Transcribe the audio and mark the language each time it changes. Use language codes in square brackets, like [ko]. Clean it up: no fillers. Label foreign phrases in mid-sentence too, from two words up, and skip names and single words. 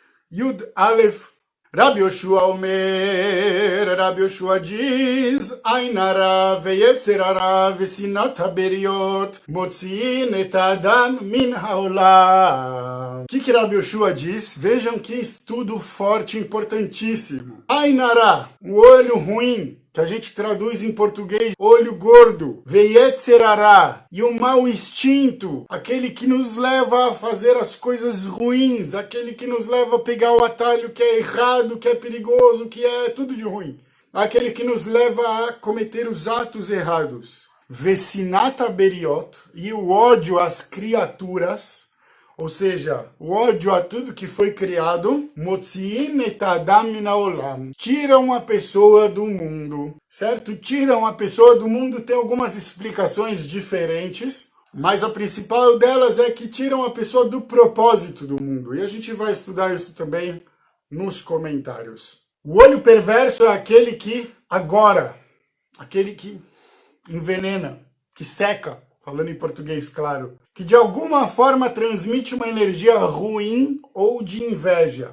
[he] יוד אלף. רבי יהושע אומר, רבי יהושע diz, עין הרע ויצר הרע ושנאת הבריות מוציאין את האדם מן העולם. [pt] O que Rabbi Yoshua diz? Vejam que estudo forte, importantíssimo. [he] עין הרע, [pt] o olho ruim, que a gente traduz em português, olho gordo, [he] ויצר הרע, [pt] e o mau instinto, aquele que nos leva a fazer as coisas ruins, aquele que nos leva a pegar o atalho que é errado, que é perigoso, que é tudo de ruim, aquele que nos leva a cometer os atos errados. [he] ושנאת הבריות, [pt] e o ódio às criaturas, ou seja, o ódio a tudo que foi criado, [he] מוציאין את אדם מן העולם, [pt] tiram a pessoa do mundo, certo? Tiram a pessoa do mundo, tem algumas explicações diferentes, mas a principal delas é que tiram a pessoa do propósito do mundo, e a gente vai estudar isso também nos comentários. O olho perverso é aquele que agora, aquele que envenena, que seca, falando em português, claro, que de alguma forma transmite uma energia ruim ou de inveja.